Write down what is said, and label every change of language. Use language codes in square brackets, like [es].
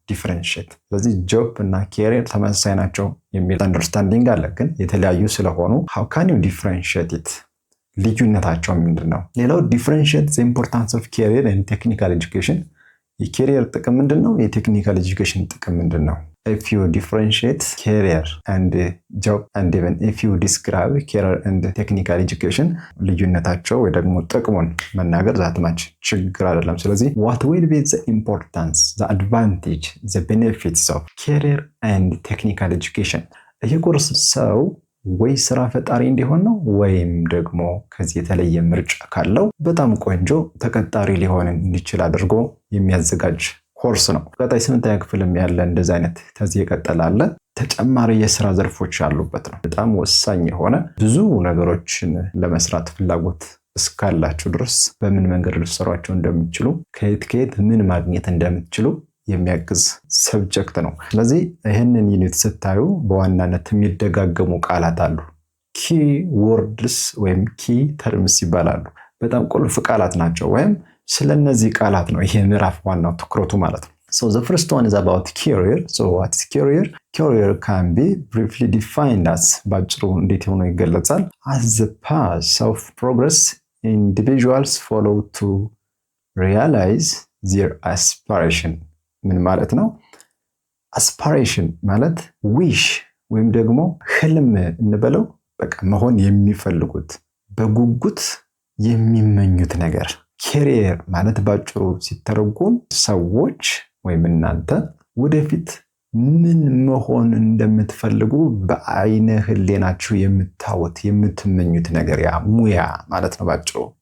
[am] ዲፍረንሺየት። ስለዚህ ጆብ እና ኬሪየር ተመሳሳይ ናቸው የሚል አንደርስታንዲንግ አለ፣ ግን የተለያዩ ስለሆኑ [en] how can you differentiate it? [am] ልዩነታቸው ምንድን ነው? ሌላው ዲፍረንሺየት [en] the importance of career and technical education። [am] የኬሪየር ጥቅም ምንድን ነው? የቴክኒካል ኤጁኬሽን ጥቅም ምንድን ነው? [en] if you differentiate career and job and even if you describe career and technical education [am] ልዩነታቸው ወይ ደግሞ ጥቅሙን መናገር ዛትማች ችግር አይደለም። ስለዚህ [en] what will be the importance, the advantage, the benefits of career and technical education? [am] ይህ ኮርስ ሰው ወይ ስራ ፈጣሪ እንዲሆን ነው ወይም ደግሞ ከዚህ የተለየ ምርጫ ካለው በጣም ቆንጆ ተቀጣሪ ሊሆን እንዲችል አድርጎ የሚያዘጋጅ ኮርስ ነው። ቀጣይ 8ኛ ክፍልም ያለ እንደዚህ አይነት ተዚህ ይቀጥላል። ተጨማሪ የስራ ዘርፎች ያሉበት ነው። በጣም ወሳኝ የሆነ ብዙ ነገሮችን ለመስራት ፍላጎት እስካላችሁ ድረስ በምን መንገድ ልትሰሯቸው እንደምትችሉ ከየት ምን ማግኘት እንደምትችሉ የሚያግዝ ሰብጀክት ነው። ስለዚህ ይህንን ዩኒት ስታዩ በዋናነት የሚደጋገሙ ቃላት አሉ። ኪ ወርድስ ወይም ኪ ተርምስ ይባላሉ። በጣም ቁልፍ ቃላት ናቸው፣ ወይም ስለነዚህ ቃላት ነው ይሄ ምዕራፍ ዋናው ትኩረቱ ማለት ነው። [en] the first one is about career. what is career? Career can be briefly defined as [am] ባጭሩ እንዴት ሆኖ ይገለጻል? [en] as the path of progress individuals follow to realize their aspiration. [am] ምን ማለት ነው? አስፓሬሽን ማለት ዊሽ ወይም ደግሞ ህልም እንበለው፣ በቃ መሆን የሚፈልጉት በጉጉት የሚመኙት ነገር። ኬሪየር ማለት ባጭሩ ሲተረጎም ሰዎች ወይም እናንተ ወደፊት ምን መሆን እንደምትፈልጉ በአይነ ህሊናችሁ የምታዩት የምትመኙት ነገር፣ ያ ሙያ ማለት ነው ባጭሩ።